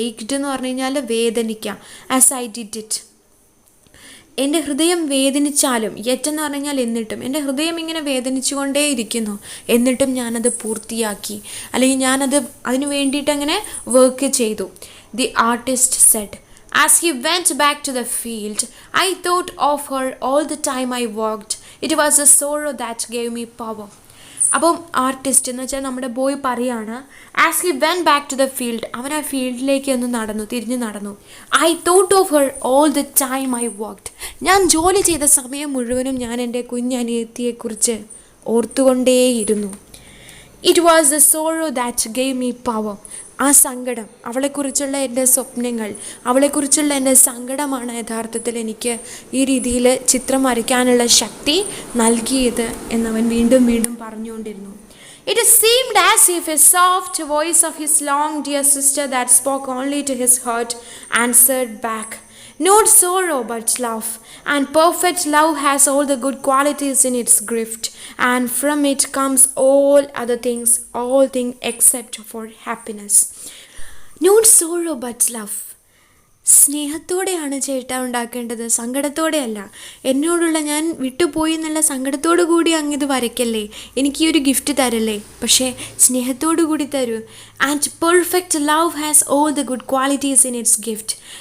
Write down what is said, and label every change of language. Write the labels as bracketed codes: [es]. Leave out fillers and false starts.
[ml] ഏക്ഡ് എന്ന് പറഞ്ഞു കഴിഞ്ഞാൽ വേദനിക്കാം. [en] as I did it, [ml] എൻ്റെ ഹൃദയം വേദനിച്ചാലും, യെറ്റെന്ന് പറഞ്ഞു കഴിഞ്ഞാൽ എന്നിട്ടും, എൻ്റെ ഹൃദയം ഇങ്ങനെ വേദനിച്ചുകൊണ്ടേയിരിക്കുന്നു, എന്നിട്ടും ഞാനത് പൂർത്തിയാക്കി, അല്ലെങ്കിൽ അതിനു വേണ്ടിയിട്ട് അങ്ങനെ വർക്ക് ചെയ്തു. [en] The artist said. As he went back to the field, I thought of her all the time I walked. It was a sorrow that gave me power. [ml] അപ്പം ആർട്ടിസ്റ്റ് എന്ന് വെച്ചാൽ നമ്മുടെ ബോയ് പറയാണ്, [en] as he went back to the field, [ml] അവൻ ആ ഫീൽഡിലേക്ക് ഒന്ന് നടന്നു, തിരിഞ്ഞു നടന്നു. [en] I thought of her all the time I worked. [ml] ഞാൻ ജോലി ചെയ്ത സമയം മുഴുവനും ഞാൻ എൻ്റെ കുഞ്ഞനിയത്തിയെക്കുറിച്ച് ഓർത്തുകൊണ്ടേയിരുന്നു. [en] It was the sorrow that gave me power. [ml] ആ സങ്കടം, അവളെക്കുറിച്ചുള്ള എൻ്റെ സ്വപ്നങ്ങൾ, അവളെക്കുറിച്ചുള്ള എൻ്റെ സങ്കടമാണ് യഥാർത്ഥത്തിൽ എനിക്ക് ഈ രീതിയിൽ ചിത്രം വരയ്ക്കാനുള്ള ശക്തി നൽകിയത് എന്നവൻ വീണ്ടും വീണ്ടും പറഞ്ഞുകൊണ്ടിരുന്നു. [en] It seemed as if a soft voice of his long dear sister that spoke only to his heart answered back, "Not sorrow but love, and perfect love has all the good qualities in its gift, and from it comes all other things, all things except for happiness." Not sorrow but love. [ml] സ്നേഹത്തോടെയാണ് ചേട്ടാ ഉണ്ടാക്കേണ്ടത്, സങ്കടത്തോടെയല്ല. എന്നോടുള്ള ഞാൻ വിട്ടുപോയി എന്നുള്ള സങ്കടത്തോടു കൂടി അങ്ങിത് വരയ്ക്കല്ലേ, എനിക്ക് ഈ ഒരു ഗിഫ്റ്റ് തരല്ലേ, പക്ഷേ സ്നേഹത്തോടു കൂടി തരൂ. [en] And perfect love has all the good qualities in its gift.